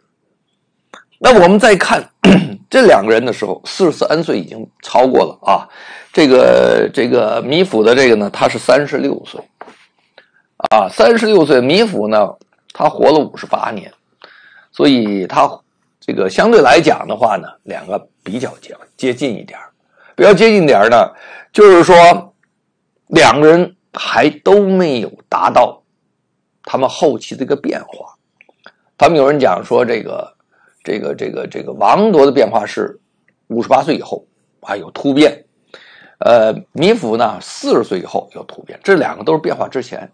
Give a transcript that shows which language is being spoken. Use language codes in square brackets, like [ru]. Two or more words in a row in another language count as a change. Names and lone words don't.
[zh] 那我們再看這兩個人的時候，43歲已經超過了這個米芾的這個呢，他是36歲36歲。米芾呢，他活了58年，所以他這個相對來講的話呢，两个比较接近一点。比较接近点呢，就是說两個人還都沒有達到他們後期的一個變化。他們有人講說這個王鐸的變化是58歲以後啊有突變，米芾呢40歲以後有突變，這兩個都是變化之前。